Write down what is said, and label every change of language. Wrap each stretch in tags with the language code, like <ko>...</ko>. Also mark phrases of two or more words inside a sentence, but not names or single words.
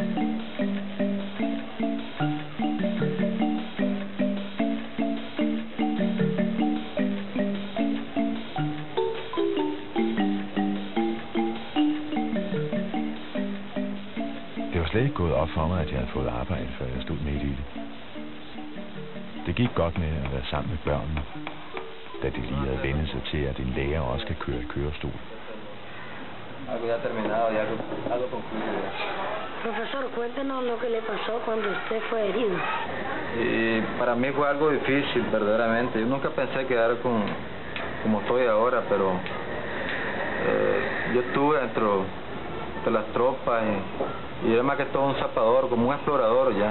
<da>var slet ikke gået op for mig, at jeg havde fået arbejde, før jeg stod midt i det. Det gik godt med at være sammen med børnene, da de lige havde vendt sig til, at en lærer også kan køre i kørestol.</da> <es>Algo ya terminado, ya algo concluido. Profesor, cuéntenos lo que le pasó cuando usted fue herido. Para mí fue algo difícil, verdaderamente. Yo nunca pensé quedar como estoy ahora, pero yo estuve dentro de las tropas y era más que todo un zapador, como un explorador ya.</es>